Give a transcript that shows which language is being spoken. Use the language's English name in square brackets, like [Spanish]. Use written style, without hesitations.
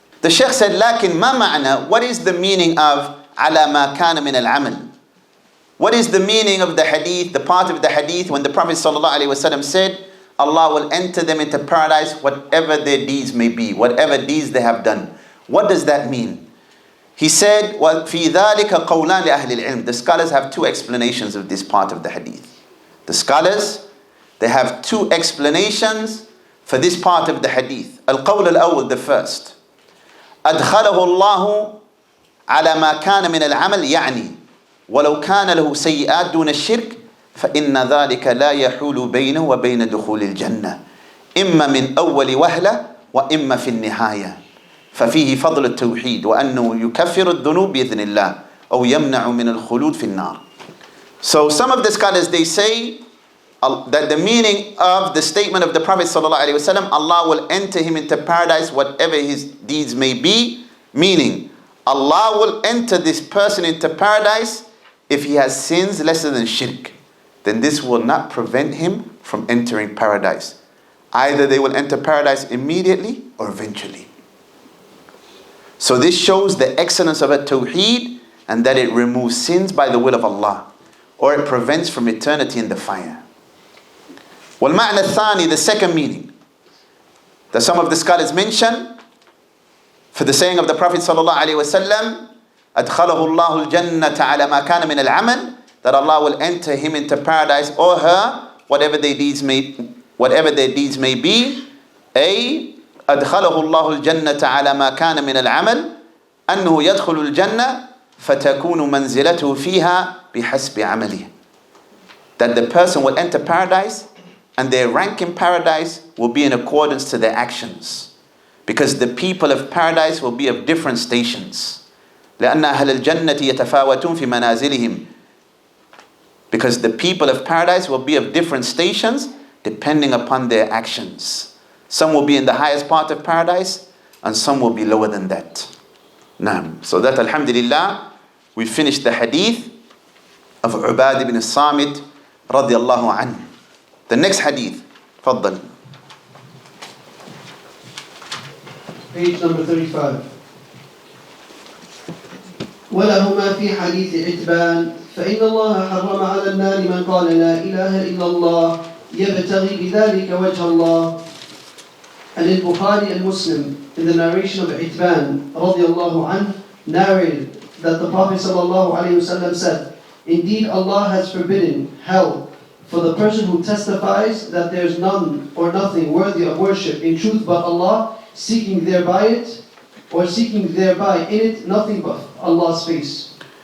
[English] The Shaykh said, [Arabic] لكن ما معنى, [English] what is the meaning of [Arabic] على ما كان من العمل? [English] What is the meaning of the hadith, the part of the hadith when the Prophet ﷺ said, Allah will enter them into paradise whatever their deeds may be, whatever deeds they have done. What does that mean? He said, [Arabic] وَفِي ذَلِكَ قَوْلَانِ لِأَهْلِ الْعِلْمِ. [English] The scholars have two explanations of this part of the hadith. The scholars, they have two explanations for this part of the hadith. [Arabic] القول الأول, [English] the first. [Arabic] أدخله الله على ما كان من العمل يعني ولو كان له سيئات دون الشرك فإن ذلك لا يحول بينه وبين دخول الجنة إما من أول وهلة وإما في النهاية ففيه فضل التوحيد وأنه يكفر الذنوب بإذن الله أو يمنع من الخلود في النار. [English] So some of the scholars, they say that the meaning of the statement of the Prophet ﷺ, Allah will enter him into paradise whatever his deeds may be, meaning Allah will enter this person into paradise if he has sins lesser than shirk. Then this will not prevent him from entering paradise. Either they will enter paradise immediately or eventually. So this shows the excellence of a tawheed and that it removes sins by the will of Allah, or it prevents from eternity in the fire. [Arabic] والمعنى الثاني, [English] the second meaning that some of the scholars mention for the saying of the Prophet ﷺ, [Arabic] أدخله الله الجنة على ما كان من العمل, [English] that Allah will enter him into paradise or her whatever their deeds may be. [Arabic] أي أدخله الله الجنة على ما كان من العمل أنه يدخل الجنة فتكون منزلته فيها بحسب عمله. [English] That the person will enter paradise and their rank in paradise will be in accordance to their actions, because the people of paradise will be of different stations. [Arabic] لأن أهل الجنة يتفاوتون في منازلهم. [English] Because the people of paradise will be of different stations depending upon their actions. Some will be in the highest part of paradise and some will be lower than that. Naam. So that, alhamdulillah, we finished the hadith of Ubad ibn Samit radiallahu anhu. The next hadith, تفضل. Page number 35. [Arabic] ولهما في حديث عتبان فإن الله حرم على النار من قال لا إله إلا الله يبتغي بذلك وجه الله. [English] And in Bukhari and Muslim, in the narration of Itban radiallahu anhu, narrated that the Prophet sallallahu alayhi wasallam said, indeed Allah has forbidden hell for the person who testifies that there is none or nothing worthy of worship in truth but Allah, seeking thereby it, or seeking thereby in it nothing but Allah's face.